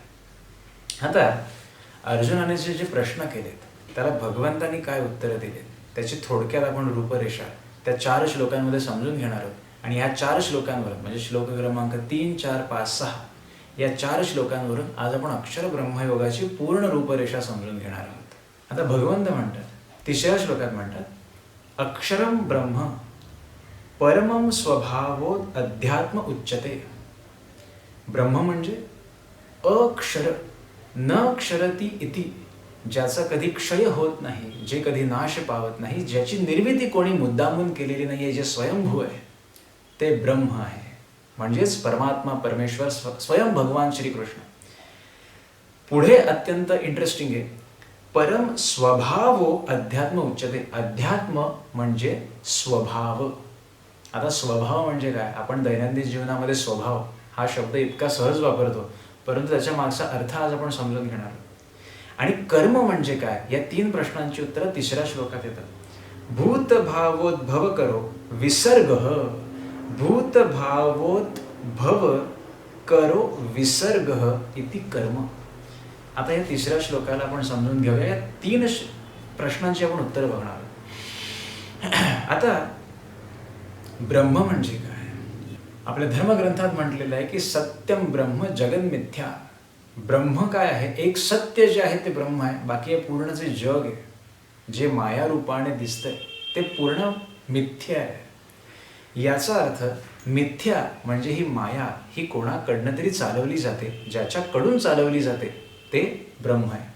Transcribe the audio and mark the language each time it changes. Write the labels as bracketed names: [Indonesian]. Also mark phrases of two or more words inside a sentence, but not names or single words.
[Marathi] आता अर्जुनाने जे प्रश्न केलेत त्याला भगवंतांनी काय उत्तरं दिलेत त्याची थोडक्यात आपण रूपरेषा त्या 4 श्लोकांमध्ये समजून घेणार आहोत. आणि ह्या 4 श्लोकांवर म्हणजे श्लोक क्रमांक 3, 4, 5, 6 या 4 श्लोकांवरून आज आपण अक्षर ब्रह्मयोगाची पूर्ण रूपरेषा समजून घेणार आहोत. आता भगवंत म्हणतात 3ऱ्या श्लोकात म्हणतात, [Sanskrit] अक्षरम ब्रह्म परमम स्वभावोत अध्यात्म उच्यते. [Marathi] ब्रह्म म्हणजे अक्षर [Sanskrit] न क्षरती इति, [Marathi] ज्याचा कधी क्षय होत नाही, जे कधी नाश पावत नाही, ज्याची निर्मिती कोणी मुद्दामून केलेली नाही आहे, जे स्वयंभू आहे ते ब्रह्म आहे. म्हणजेच परमात्मा परमेश्वर स्वयं भगवान श्रीकृष्ण. पुढे अत्यंत इंटरेस्टिंग आहे, [Sanskrit] परम स्वभावो अध्यात्म उच्यते. [Marathi] अध्यात्म म्हणजे स्वभाव. आता स्वभाव म्हणजे काय, आपण दैनंदिन जीवनामध्ये स्वभाव हा शब्द इतका सहज वापरतो, परंतु त्याच्या मागचा अर्थ आज आपण समजून घेणार आहोत. आणि कर्म म्हणजे काय, या 3 प्रश्नांची उत्तरं 3ऱ्या श्लोकात येतात. [Sanskrit] भूतभावोद्भव करो विसर्ग, भूतभावोद्भव करो विसर्ग इति कर्म. [Marathi] आता या 3ऱ्या श्लोकाला आपण समजून घेऊया. या 3 प्रश्नांची आपण उत्तर बघणार आहोत. आता ब्रह्म म्हणजे काय, आपल्या धर्मग्रंथात म्हटलेलं आहे की [Sanskrit] सत्यम ब्रह्म जगन मिथ्या. [Marathi] ब्रह्म काय आहे, एक सत्य जे आहे ते ब्रह्म आहे, बाकी हे पूर्ण जे जग आहे जे माया रूपाने दिसतंय ते पूर्ण मिथ्या आहे. याचा अर्थ मिथ्या म्हणजे ही माया ही कोणाकडनं तरी चालवली जाते, ज्याच्याकडून चालवली जाते ते ब्रह्म आहे.